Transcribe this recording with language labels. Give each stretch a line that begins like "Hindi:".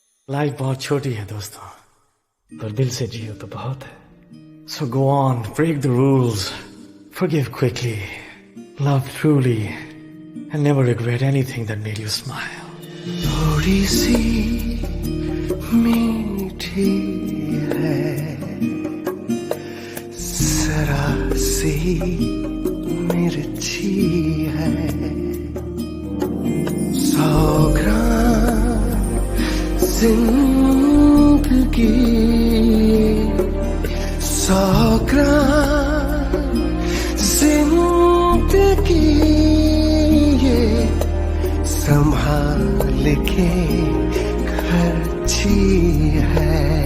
Hindi: Life बहुत छोटी है दोस्तों, पर दिल से जियो तो बहुत है.
English: So go on, break the rules, forgive quickly, love truly, and never regret anything that made you smile.
Hindi: थोड़ी सी मीठी है, जरा सी मिर्ची है, 100 ग्राम जिंदगी, 100 ग्राम जिंदगी, ये संभाल के खर्ची है.